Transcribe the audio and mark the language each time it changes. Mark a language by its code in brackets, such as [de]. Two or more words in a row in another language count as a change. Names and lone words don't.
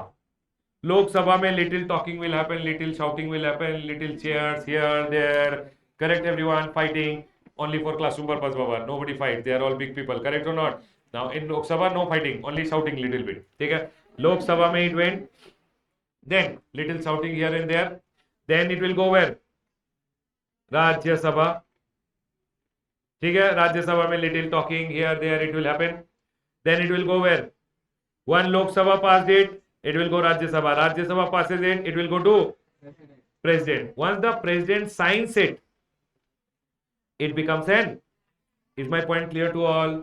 [en] Lok Sabha mein little talking will happen, little shouting will happen, little cheers here, there. Correct everyone, fighting only for classroom purpose, Baba. Nobody fights. They are all big people. Correct or not? Now in Lok Sabha, no fighting, only shouting little bit. Okay? Lok Sabha mein it went. Then little shouting here and there. Then it will go where? Rajya Sabha. Okay? Rajya Sabha mein little talking here, there. It will happen. Then it will go where? One Lok Sabha passed it. It will go Rajya Sabha. Rajya Sabha passes it will go to President. Once the President signs it, it becomes an. Is my point clear to all?